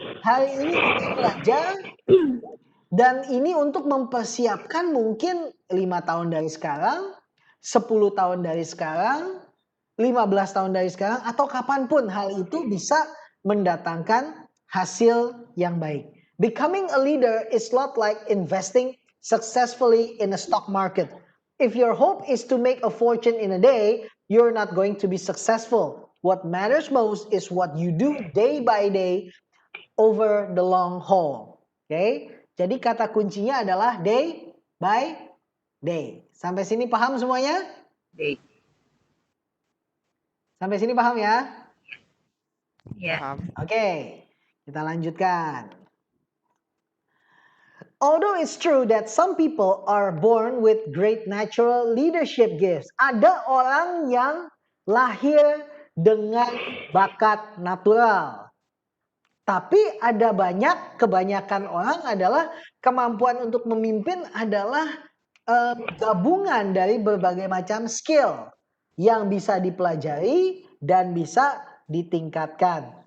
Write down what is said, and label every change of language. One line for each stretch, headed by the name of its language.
Indonesian: Hari ini kita belajar dan ini untuk mempersiapkan mungkin 5 tahun dari sekarang, 10 tahun dari sekarang, 15 tahun dari sekarang, atau kapanpun hal itu bisa mendatangkan hasil yang baik.
English: Becoming a leader is not like investing successfully in a stock market. If your hope is to make a fortune in a day, you're not going to be successful. What matters most is what you do day by day over the long haul. Okay?
Indonesian: Jadi kata kuncinya adalah
English: day by day.
Indonesian: Sampai sini paham semuanya? Baik. Sampai sini paham ya? Ya. Paham. Oke, kita lanjutkan.
English: Although it's true that some people are born with great natural leadership gifts.
Indonesian: Ada orang yang lahir dengan bakat natural. Tapi ada kebanyakan orang adalah kemampuan untuk memimpin adalah gabungan dari berbagai macam skill yang bisa dipelajari dan bisa ditingkatkan.